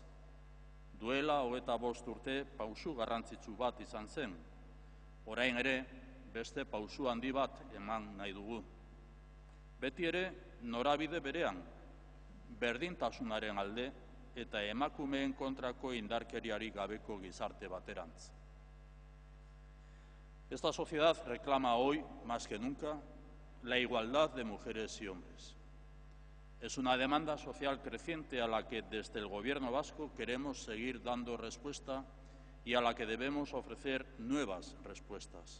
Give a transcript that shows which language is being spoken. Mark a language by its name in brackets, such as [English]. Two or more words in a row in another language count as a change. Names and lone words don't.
[Basque] Duela 25 urte pausu garrantzitsu bat izan zen. Orain ere, beste pausu handi bat eman nahi dugu. Beti ere, norabide berean, berdintasunaren alde eta emakumeen kontrako indarkeriarik gabeko gizarte baterantz. [Spanish] Esta sociedad reclama hoy, más que nunca, la igualdad de mujeres y hombres. Es una demanda social creciente a la que desde el Gobierno vasco queremos seguir dando respuesta y a la que debemos ofrecer nuevas respuestas.